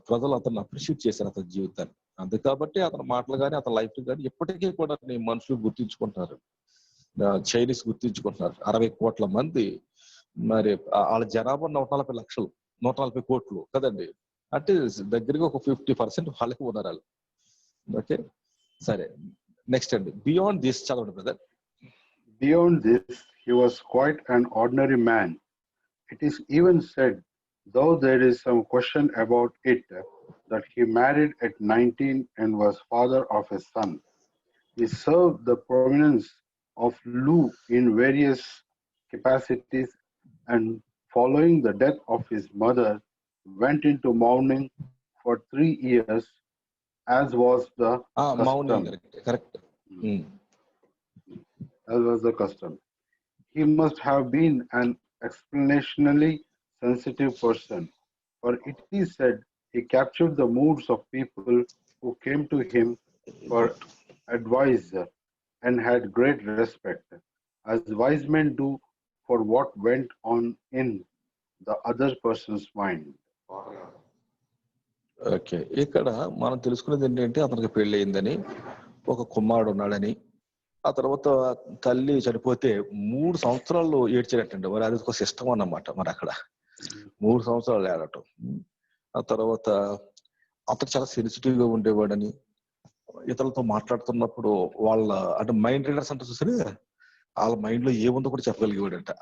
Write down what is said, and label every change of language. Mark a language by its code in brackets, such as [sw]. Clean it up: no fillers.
[te] ప్రజలు అతను అప్రిషియేట్ చేశారు అతని జీవితాన్ని. అంతే కాబట్టి అతని మాటలు కానీ అతని లైఫ్ కానీ ఎప్పటికీ కూడా మనుషులు గుర్తించుకుంటున్నారు. చైనీస్ గుర్తించుకుంటున్నారు. 60 కోట్ల మంది, మరి వాళ్ళ జనాభా 140 లక్షలు, 140 కోట్లు కదండి. అంటే దగ్గరగా ఒక 50% వాళ్ళకి ఉన్నారు వాళ్ళు. ఓకే సరే, నెక్స్ట్ అండి. [en] beyond this [te] చదవండి brother. [en] Beyond this, he was quite an ordinary man. It is even said, though there is some question about it, that he married at 19 and was father of a son. He served the prominence of Lu in various capacities, and following the death of his mother, went into mourning for 3 years, as was the custom. Correct. As was the custom. He must have been an exceptionally sensitive person, for it is said he captured the moods of people who came to him for advice and had great respect, as wise men do for what went on in the other person's mind. [te] Okay, ఇక్కడ మనం తెలుసుకునేది ఏంటంటే అతనికి పెళ్లి అయిందని, ఒక కుమారుడు ఉన్నాడని, ఆ తర్వాత తల్లి చనిపోతే 3 సంవత్సరాలు ఏడ్చేటట్టండి. మరి అది ఒక సిస్టమ్ అన్నమాట. మరి అక్కడ 3 సంవత్సరాలు ఏడటం. ఆ తర్వాత అతను చాలా సెన్సిటివ్ గా ఉండేవాడని, ఇతరులతో మాట్లాడుతున్నప్పుడు వాళ్ళ అంటే మైండ్ రీడర్స్ అంటే చూసరి వాళ్ళ మైండ్ లో ఏముందో కూడా చెప్పగలిగేవాడంట.